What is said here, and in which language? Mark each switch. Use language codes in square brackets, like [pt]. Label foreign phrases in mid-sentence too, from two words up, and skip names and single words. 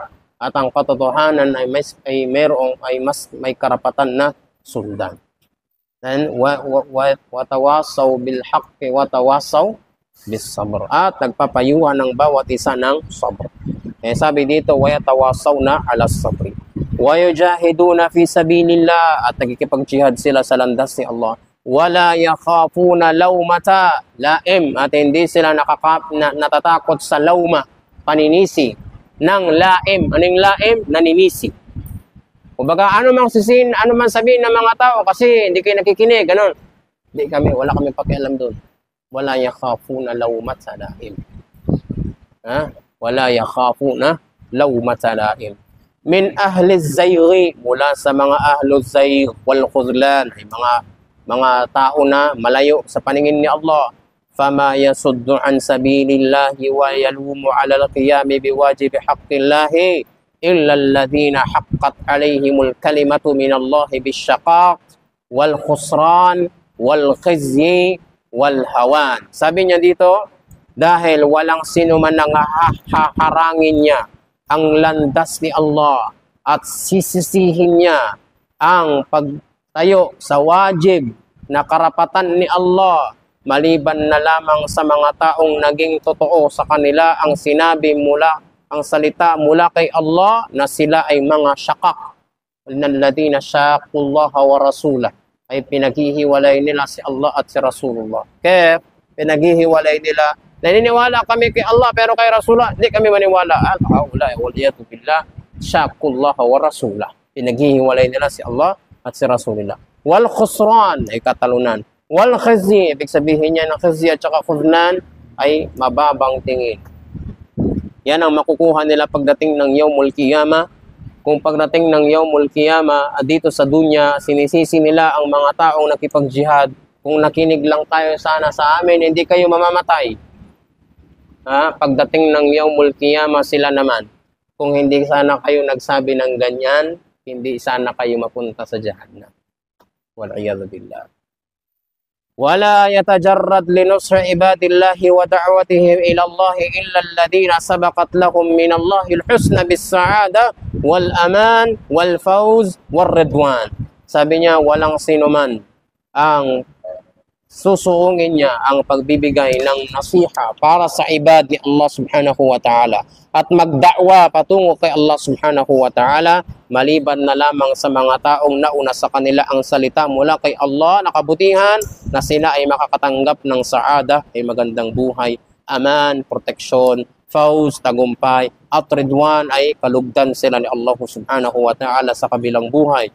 [tl] At ang katotohanan ay mas may karapatan na sundan. [ar] Then وتواصوا بالحق وتواصوا بالصبر. [tl] At nagpapayuhan ng bawat isa ng sabr. Sabi dito, [ar] ويتواصون على الصبر. ويجاهدون في سبيل الله, [tl] at nagkikipag-jihad sila sa landas ni Allah. [ar] ولا يخافون لومة لائم, [tl] at hindi sila natatakot sa lawma, paninisi ng laim. Anong laim? Naninisi. Kumbaga, ano man sabihin ng mga tao kasi hindi kayo nakikinig, ganun. Wala kami pakialam doon. [ar] ولا يخافون لومة لائم. ولا يخافون لومة لائم. من أهل الزيغ, [tl] mula sa mga [ar] أهل الزيغ والخذلان, [tl] ay mga tao na malayo sa paningin ni Allah. [ar] فما يصد عن سبيل الله ويلوم على القيام بواجب حق الله إلا الذين حقت عليهم الكلمة من الله بالشقاق والخسران والخزي والهوان. [tl] Sabi niya dito, dahil walang sino man nang haharangin niya ang landas ni Allah at sisisihin niya ang pagtayo sa wajib na karapatan ni Allah, maliban na lamang sa mga taong naging totoo sa kanila ang ang salita mula kay Allah na sila ay mga syaqaq. [ar] الذين شاقوا الله ورسوله, [tl] ay pinaghihiwalay nila si Allah at si Rasulullah. Kaya pinaghihiwalay nila, naniniwala kami kay Allah pero kay Rasulullah hindi kami maniwala. [ar] والعياذ بالله، شاقوا الله ورسوله. [tl] Pinaghihiwalay nila si Allah at si Rasulullah. [ar] والخسران [tl] ay katalunan. [ar] والخزي, [tl] ibig sabihin niya ng khizyi at saka khudlan ay mababang tingin. Yan ang makukuha nila pagdating ng [ar] يوم القيامة. [tl] Kung pagdating ng [ar] يوم القيامة, [tl] dito sa dunya, sinisisi nila ang mga taong nakipag-jihad. Kung nakinig lang tayo sana sa amin, hindi kayo mamamatay. Pagdating ng [ar] يوم القيامة, [tl] sila naman. Kung hindi sana kayo nagsabi ng ganyan, hindi sana kayo mapunta sa Jahannam. [ar] والعياذ بالله. ولا يتجرد لنصر عباد الله ودعوتهم إلى الله إلا الذين سبقت لهم من الله الحسنى بالسعادة والأمان والفوز والرضوان. [tl] Sabi niya, walang sino man ang susuungin niya ang pagbibigay ng nasiha para sa ibad ni Allah [ar] سبحانه وتعالى [tl] at magda'wa patungo kay Allah [ar] سبحانه وتعالى, [tl] maliban na lamang sa mga taong nauna sa kanila ang salita mula kay Allah na kabutihan, na sila ay makakatanggap ng saada, ay magandang buhay, aman, proteksyon, fawz, tagumpay, at ridwan, ay kalugdan sila ni Allah [ar] سبحانه وتعالى [tl] sa kabilang buhay.